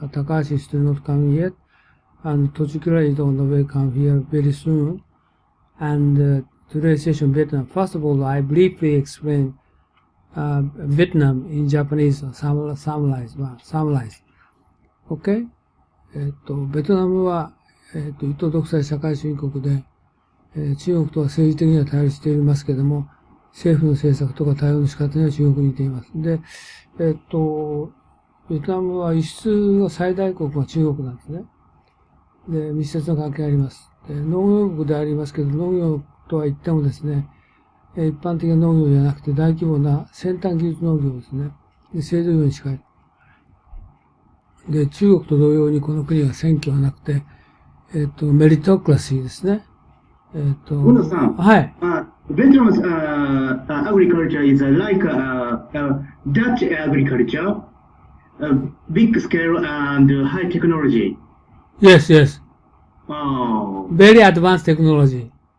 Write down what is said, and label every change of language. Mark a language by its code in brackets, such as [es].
[en] Takashi is still not coming yet, and Tochikura is on the way come here very soon. And today's session Vietnam. First of all, I briefly explain Vietnam in Japanese, summarize. Okay? [ja] ベトナムは、一党独裁社会主義国で、中国とは政治的には対立していますけれども、政府の政策とか対応の仕方には中国に似ています。で、ベトナムは輸出の最大国は中国なんですね。で、密接な関係があります。で、農業国でありますけど、農業とは言ってもですね、一般的な農業じゃなくて大規模な先端技術農業ですね。で、製造業に近い。で、中国と同様にこの国は選挙はなくて、メリトクラシーですね。 Unnoさん。はい。 [en] Vietnam's agriculture is like Dutch agriculture, big scale and high technology. Yes, yes. Oh. Very advanced technology.